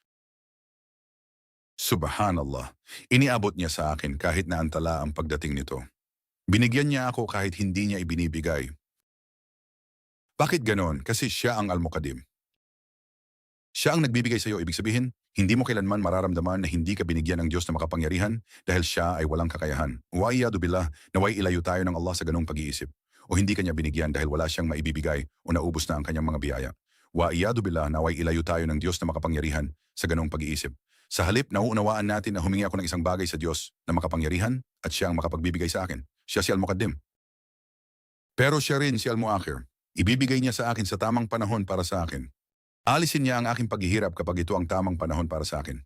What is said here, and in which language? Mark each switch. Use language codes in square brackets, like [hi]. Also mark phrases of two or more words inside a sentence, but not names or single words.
[tl] Subhanallah, iniabot niya sa akin kahit na antala ang pagdating nito. Binigyan niya ako kahit hindi niya ibinibigay. Bakit ganon? Kasi siya ang Al-Muqaddim. Siya ang nagbibigay sa iyo, ibig sabihin, hindi mo kailanman mararamdaman na hindi ka binigyan ng Diyos na makapangyarihan dahil siya ay walang kakayahan. [ar] والعياذ بالله, [tl] naway ilayo tayo ng Allah sa ganong pag-iisip. O hindi kanya binigyan dahil wala siyang maibibigay o naubos na ang kanyang mga biyaya. [ar] والعياذ بالله, [tl] naway ilayo tayo ng Diyos na makapangyarihan sa ganong pag-iisip. Sa halip, nauunawaan natin na humingi ako ng isang bagay sa Diyos na makapangyarihan at siya ang makapagbibigay sa akin. Siya si Al-Muqaddim. Pero siya rin si Al-Muakhir. Ibibigay niya sa akin sa tamang panahon para sa akin. Alisin niya ang aking paghihirap kapag ito ang tamang panahon para sa akin.